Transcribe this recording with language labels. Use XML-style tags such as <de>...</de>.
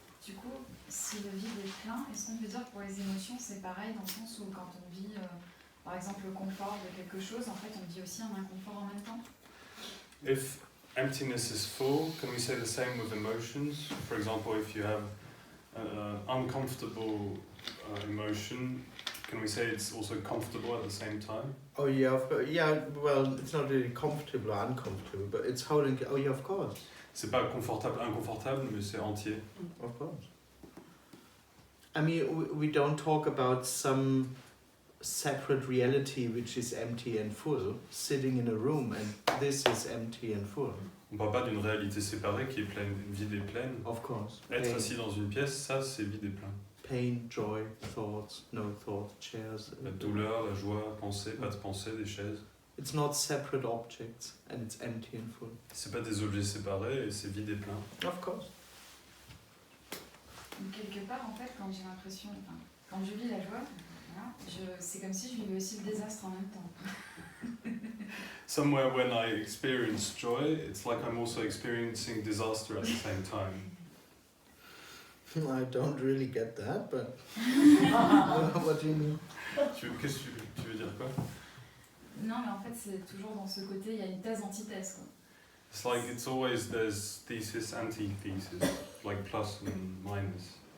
<fr>Du coup, si le vide est plein, est-ce qu'on peut dire que pour les émotions, c'est pareil dans le sens où quand on vit, par exemple, le confort de quelque chose, en fait, on vit aussi un inconfort en même temps?</fr> <en>If emptiness is full, can we say the same with emotions? For example, if you have an uncomfortable emotion, can we say it's also comfortable at the same time? Oh yeah, yeah. Well, it's not really comfortable or uncomfortable, but it's holding. Oh yeah, of course.</en> <fr>C'est pas confortable, inconfortable, mais c'est entier.</fr> <en>Of course. I mean, we don't talk about some separate reality which is empty and full, sitting in a room, and this is empty and full.</en> <fr>On parle pas d'une réalité séparée qui est pleine, vide et pleine.</fr> <en>Of course.</en> <fr>Être assis dans une pièce, ça c'est vide et plein.</fr> <en>Pain, joy, thoughts, no thoughts, chairs.</en> <fr>La douleur, la joie, penser, pas de pensée, des chaises.</fr> <en>It's not separate objects, and it's empty and full.</en> <fr>C'est pas des objets séparés et c'est vide et plein.</fr> <en>Of course.</en> <fr>Donc, quelque part, en fait, quand j'ai l'impression, enfin, quand je vis la joie, voilà, c'est comme si je vivais aussi le désastre en même temps.</fr> <en>Somewhere when I experience joy, it's like I'm also experiencing disaster at the same time. I don't really get that, but what do you mean?</en> <fr>Qu'est-ce que tu veux dire quoi? Non, mais en fait, c'est toujours dans ce côté, il y a une thèse, antithèse, quoi.</fr> <en>It's like it's always there's thesis, antithesis, like plus and minus.</en>